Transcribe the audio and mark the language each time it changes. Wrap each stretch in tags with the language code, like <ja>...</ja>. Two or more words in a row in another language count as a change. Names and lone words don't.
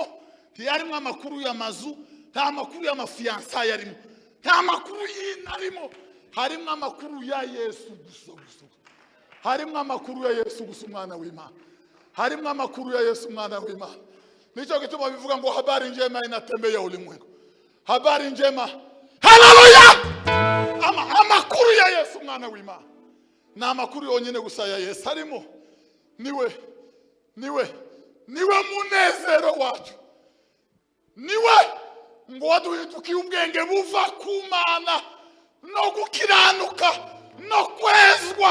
<rw>Ntiyarimo amakuru y'amazu, nta makuru y'amafiyansaye arimo, nta makuru y'inka arimo. Harimo amakuru ya Yesu gusa. Harimo amakuru ya Yesu gusa, umwana w'Imana. Harimo amakuru ya Yesu, umwana w'Imana. Nicho gituma bivuga ngo</rw> <sw>habari njema inatembea ulimwengu. Habari njema, haleluya!</sw> <rw>Amakuru ya Yesu, umwana w'Imana. Na amakuru yonyine gusa ya Yesu harimo. Niwe munezero wacu. Niwe ngo waduhindukiye ubwenge buva ku Mana no gukiranuka no kwezwa.</rw>